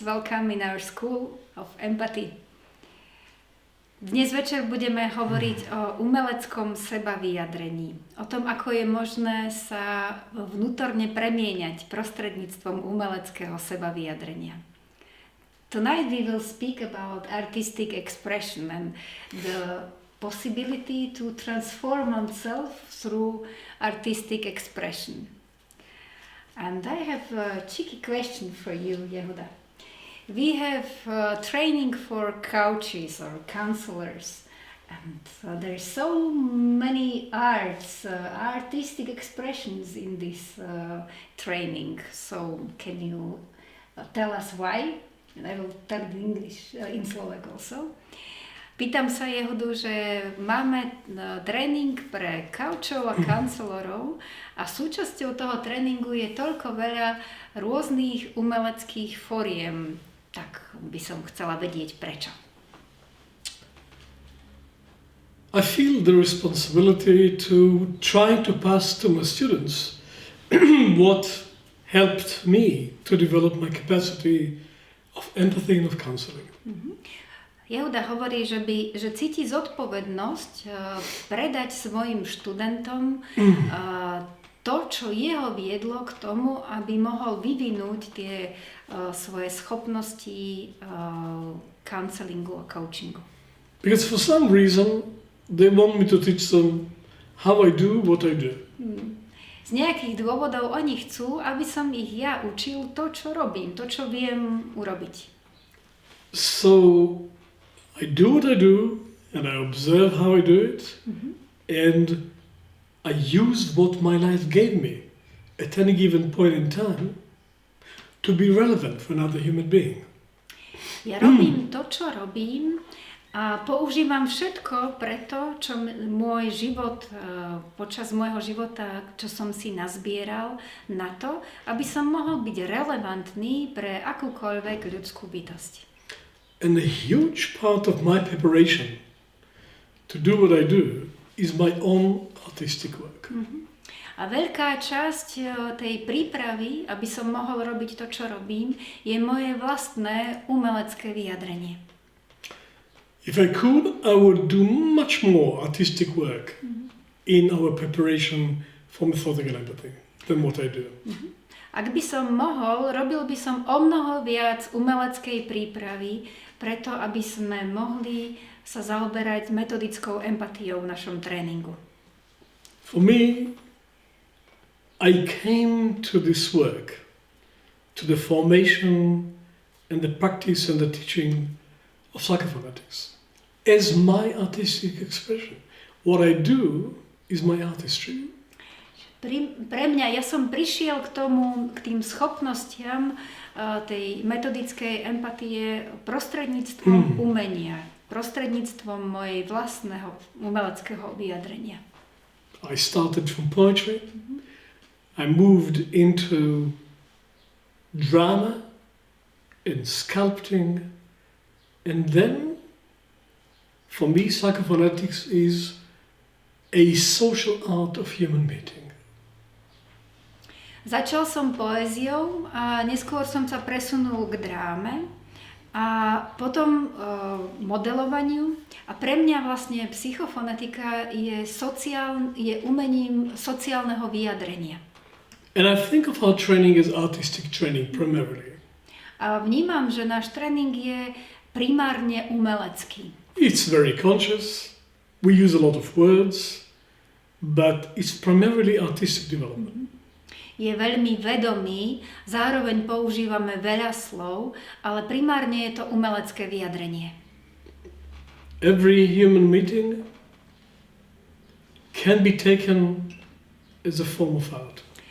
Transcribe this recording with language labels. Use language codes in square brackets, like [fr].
[en] Welcome in our school of empathy. [sk] Dnes večer budeme hovoriť o umeleckom sebavyjadrení. O tom, ako je možné sa vnútorne premieňať prostredníctvom umeleckého sebavyjadrenia. [en] Tonight we will speak about artistic expression and the possibility to transform oneself through artistic expression. And I have a cheeky question for you, Yehuda. We have training for coaches or counselors, and there's so many artistic expressions in this training. So can you tell us why? And I will tell in English, in Slovak also. [sk] Pýtam sa Jehudu, že máme tréning pre kaučov a kancelorov a súčasťou toho tréningu je toľko veľa rôznych umeleckých foriem. Tak by som chcela vedieť prečo. [en] I feel the responsibility to try to pass to my students what helped me to develop my capacity of empathy and of counseling. [sk] Jehuda hovorí, že cíti zodpovednosť predať svojim študentom to, čo jeho viedlo k tomu, aby mohol vyvinúť tie svoje schopnosti counselingu a coachingu. [en] Because for some reason they want me to teach them how I do what I do. [sk] Z nejakých dôvodov oni chcú, aby som ich ja učil to, čo robím, to, čo viem urobiť. [en] So I do what I do, and I observe how I do it, and I use what my life gave me at any given point in time to be relevant for another human being. [sk] Ja robím to, čo robím, a používam všetko preto, čo môj život, počas môjho života, čo som si nazbieral na to, aby som mohol byť relevantný pre akúkoľvek ľudskú bytosť. [en] And a huge part of my preparation to do what I do is my own artistic work. [sk] A veľká časť tej prípravy, aby som mohol robiť to, čo robím, je moje vlastné umelecké vyjadrenie. [en] If I could, I would do much more artistic work in our preparation for methodical empathy than what I do. [sk] Ak by som mohol, robil by som o mnoho viac umeleckej prípravy, preto aby sme mohli sa zaoberať metodickou empatiou v našom tréningu. [en] For me, I came to this work, to the formation and the practice and the teaching of psychophonetics as my artistic expression. What I do is my artistry. [sk] Pre mňa, ja som prišiel k tým schopnostiam tej metodickej empatie prostredníctvom umenia, prostredníctvom mojej vlastného umeleckého vyjadrenia. [en] I started from poetry. I moved into drama and sculpting, and then for me psychophonetics is a social art of human meeting. [sk] Začal som poéziou a neskôr som sa presunul k dráme a potom modelovaniu. A pre mňa vlastne psychofonetika je umením sociálneho vyjadrenia. [en] And I think of our training as artistic training primarily. [sk] A vnímam, že náš tréning je primárne umelecký. [en] It's very conscious. We use a lot of words, but it's primarily artistic development. [sk] Je veľmi vedomý, zároveň používame veľa slov, ale primárne je to umelecké vyjadrenie. [en] Every human meeting can be taken as a form of art.